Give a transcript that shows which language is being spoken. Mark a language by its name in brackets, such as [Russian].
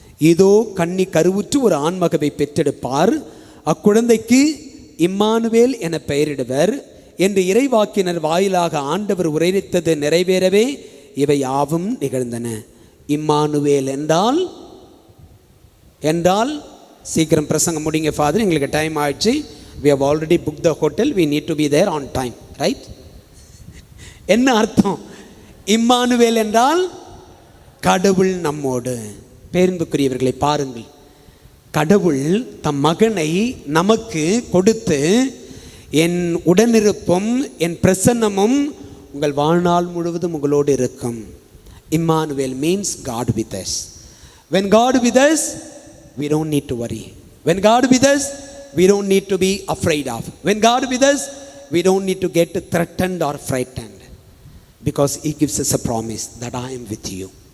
[Tamil] இதோ கன்னி கருவுற்று ஒரு ஆண்மகவை பெற்றெடுப்பார், அக்குழந்தைக்கு இம்மானுவேல் என பெயரிடுவர் என்று இறைவாக்கினர் வாயிலாக ஆண்டவர் உரைத்தது நிறைவேறவே இவை யாவும் நிகழ்ந்தன. இம்மானுவேல் என்றால் சீக்கிரம் பிரசங்கம் முடிங்க ஃபாதர், எங்களுக்கு டைம் ஆயிடுச்சு. [English] we have already booked the hotel, we need to be there on time, right? [Tamil] என்ன அர்த்தம்? இம்மானுவேல் என்றால் கடவுள் நம்மோடு. பேரன்புக்குரியவர்களை பாருங்கள், கடவுள் தம் மகனை நமக்கு கொடுத்து, என் உடனிருப்பும் என் பிரசன்னமும் உங்கள் வாழ்நாள் முழுவதும் உங்களோடு இருக்கும். [English] Immanuel means God with us. When God with us, we don't need to worry. When God with us, we don't need to be afraid of. When God with us, we don't need to get threatened or frightened, because He gives us a promise that I am with you.